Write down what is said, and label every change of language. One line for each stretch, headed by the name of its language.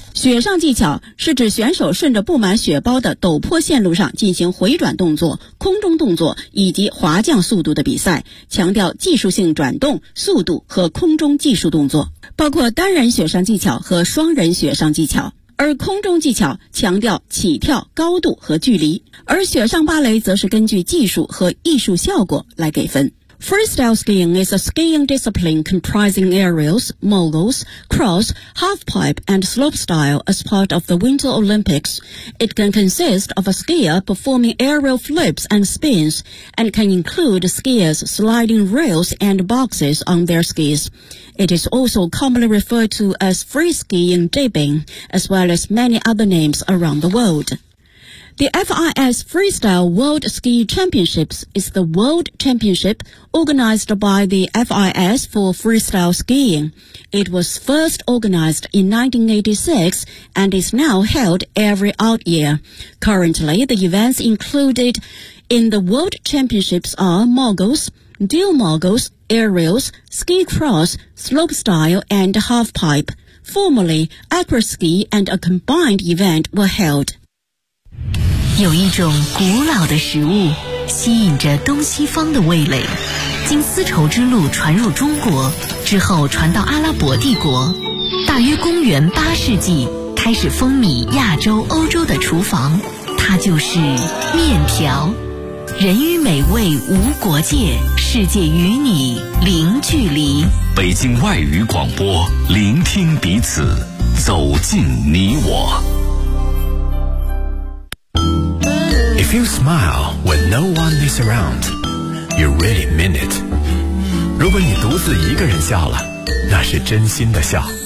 Chinese: 雪上技巧是指选手顺着布满雪包的陡坡线路上进行回转动作、空中动作以及滑降速度的比赛，强调技术性转动、速度和空中技术动作，包括单人雪上技巧和双人雪上技巧。而空中技巧强调起跳、高度和距离，而雪上芭蕾则是根据技术和艺术效果来给分。
English: Freestyle skiing is a skiing discipline comprising aerials, moguls, cross, halfpipe, and slopestyle as part of the Winter Olympics. It can consist of a skier performing aerial flips and spins, and can include skiers sliding rails and boxes on their skis. It is also commonly referred to as free skiing dipping, as well as many other names around the world. The FIS Freestyle World Ski Championships is the world championship organized by the FIS for freestyle skiing. It was first organized in 1986 and is now held every odd year. Currently, the events included in the world championships are moguls, dual moguls, aerials, ski cross, slopestyle, and halfpipe. Formerly, acroski and a combined event were held.
Chinese: 有一种古老的食物吸引着东西方的味蕾，经丝绸之路传入中国之后传到阿拉伯帝国，大约公元八世纪开始风靡亚洲欧洲的厨房，它就是面条。人与美味无国界，世界与你零距离。北京外语广播，聆听彼此，走进你我。
English: If you smile when no one is around, you really mean it.
Chinese: 如果你独自一个人笑了，那是真心的笑。